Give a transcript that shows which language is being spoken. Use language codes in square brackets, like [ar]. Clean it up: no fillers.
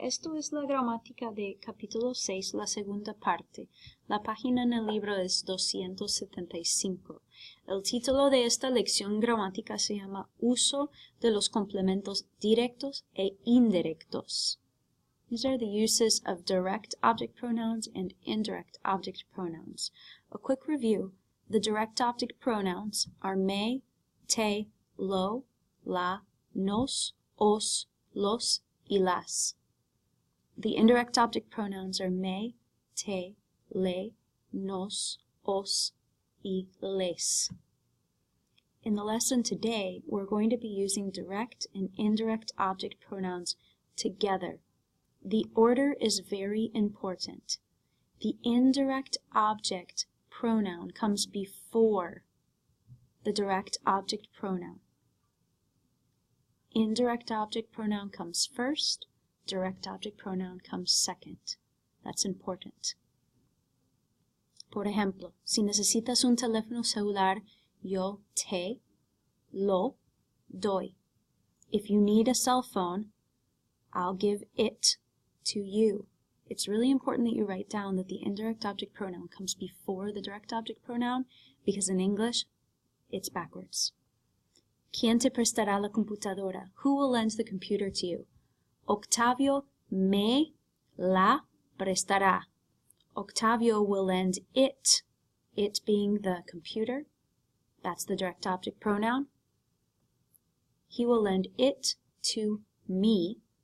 [es] Esto es la gramática de capítulo 6, la segunda parte. La página en el libro es 275. El título de esta lección gramática se llama Uso de los complementos directos e indirectos. [en] These are the uses of direct object pronouns and indirect object pronouns. A quick review. The direct object pronouns are me, te, lo, la, nos, os, los, y las. The indirect object pronouns are me, te, le, nos, os, y les. In the lesson today, we're going to be using direct and indirect object pronouns together. The order is very important. The indirect object pronoun comes before the direct object pronoun. Indirect object pronoun comes first, direct object pronoun comes second. That's important. [es] Por ejemplo, si necesitas un teléfono celular, yo te lo doy. [en] If you need a cell phone, I'll give it to you. It's really important that you write down that the indirect object pronoun comes before the direct object pronoun because in English, it's backwards. [es] ¿Quién te prestará la computadora? [en] Who will lend the computer to you? [es] Octavio me la prestará. [en] Octavio will lend it being the computer. That's the direct object pronoun. He will lend it to me.